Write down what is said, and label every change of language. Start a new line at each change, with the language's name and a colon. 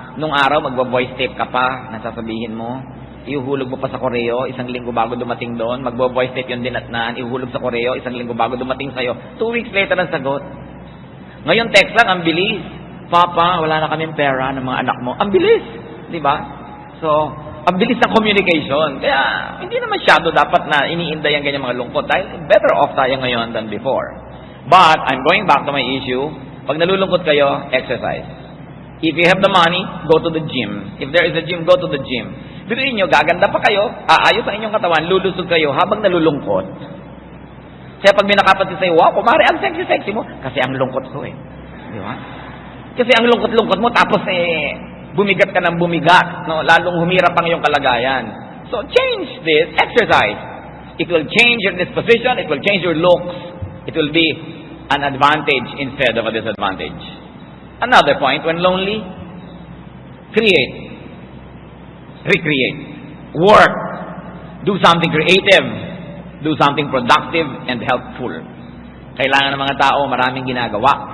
Filipino: Nung araw, magbo-voice tape ka pa, nasasabihin mo, ihuhulog mo pa sa koreo, isang linggo bago dumating doon, magbo-voice tape yun din at ihuhulog sa koreo, isang linggo bago dumating sa'yo, 2 weeks later ang sagot. Ngayon, text lang, ang bilis. Papa, wala na kaming pera ng mga anak mo. Ang bilis, di ba? So, ang bilis ng communication. Kaya, hindi na masyado dapat na iniinday ang ganyan mga lungkot dahil better off tayo ngayon than before.
English: But, I'm going back to my issue.
Filipino: Pag nalulungkot kayo,
English: exercise. If you have the money, go to the gym. If there is a gym, go to the gym.
Filipino: Biruin nyo, gaganda pa kayo, aayos ang inyong katawan, lulusog kayo habang nalulungkot. Kaya pag may nakapansin sa'yo, wow, kumari, ang sexy-sexy mo. Kasi ang lungkot ko eh. Di ba? Kasi ang lungkot-lungkot mo, tapos bumigat ka ng bumigat, no? Lalong humirap ang iyong kalagayan.
English: So, change this, exercise. It will change your disposition, it will change your looks. It will be an advantage instead of a disadvantage. Another point, when lonely, create. Recreate. Work. Do something creative. Do something productive and helpful.
Filipino: Kailangan ng mga tao maraming ginagawa.